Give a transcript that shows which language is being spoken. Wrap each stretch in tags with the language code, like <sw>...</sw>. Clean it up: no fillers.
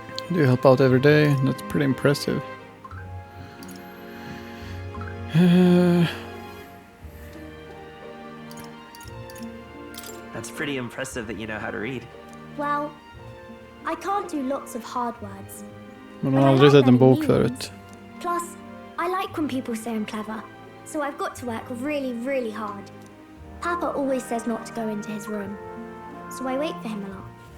<en>Do you help out every day? That's pretty impressive. That's pretty impressive that you know how to read. Well, I can't do lots of hard words.</en> <sv>Man har aldrig sett en bok förut.</sv> <en>Plus, I like when people say I'm clever, so I've got to work really, really hard. Papa always says not to go into his room, so I wait for him a lot.</en>